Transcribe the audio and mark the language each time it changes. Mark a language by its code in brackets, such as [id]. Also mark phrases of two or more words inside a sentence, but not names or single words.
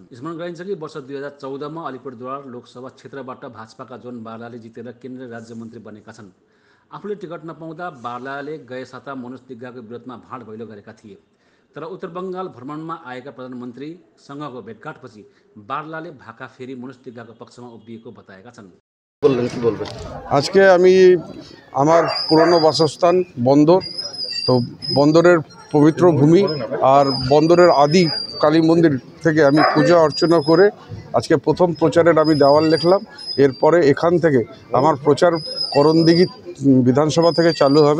[ne] स्मरण गराइन्छ कि वर्ष 2014मा अलिपुरद्वार लोकसभा क्षेत्रबाट भाजपाका जोन बार्लाले जितेर केन्द्रीय राज्यमन्त्री बनेका छन्। आफूले टिकट नपाउँदा बार्लाले गए साता मनोज तिग्गाको विरोधमा भाँड भैलो गरेका थिए। तर उत्तर बङ्गाल भ्रमणमा आएका प्रधानमन्त्रीसँगको भेटघाटपछि बार्लाले भाका फेरि मनोज तिग्गाको पक्षमा उभिएको बताएका छन्। [bn] আজকে আমি আমার পুরনো বাসস্থান বন্দর, তো বন্দরের পবিত্র ভূমি আর বন্দরের আদি কালী মন্দির থেকে আমি পূজা অর্চনা করে আজকে প্রথম প্রচারের আমি দেওয়াল লিখলাম। এরপরে এখান থেকে আমার প্রচার করণদিঘি বিধানসভা থেকে চালু হবে।